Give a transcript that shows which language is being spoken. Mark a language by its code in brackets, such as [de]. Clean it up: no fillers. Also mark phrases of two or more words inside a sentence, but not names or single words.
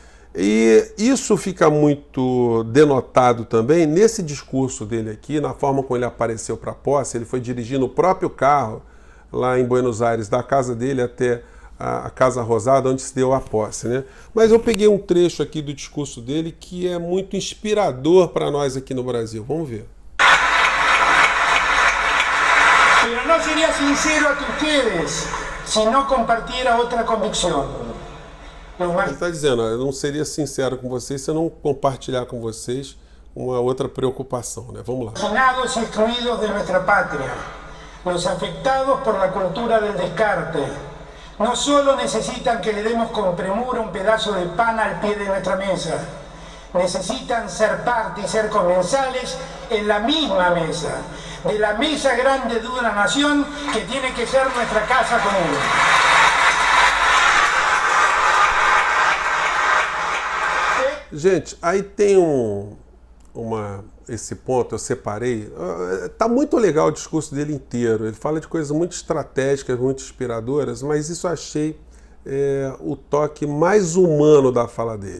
[pt] E isso fica muito denotado também nesse discurso dele aqui, na forma como ele apareceu para a posse. Ele foi dirigindo o próprio carro lá em Buenos Aires, da casa dele até a Casa Rosada, onde se deu a posse, né? Mas eu peguei um trecho aqui do discurso dele que é muito inspirador para nós aqui no Brasil. Vamos ver. [es] Pero no sería sincero a ustedes se não compartiera [pt] outra convicção. Ele está dizendo, eu não seria sincero com vocês se eu não compartilhar com vocês uma outra preocupação, né? Vamos lá. [es] Marginados e excluídos de nuestra pátria, los afectados por la cultura del descarte, no solo necesitan que le demos con premura un pedazo de pan al pie de nuestra mesa, necesitan ser parte y ser comensales en la misma mesa, de la mesa grande de una nación que tiene que ser nuestra casa común. [pt] Gente, aí tem esse ponto, eu separei. Tá muito legal o discurso dele inteiro. Ele fala de coisas muito estratégicas, muito inspiradoras, mas isso eu achei o toque mais humano da fala dele.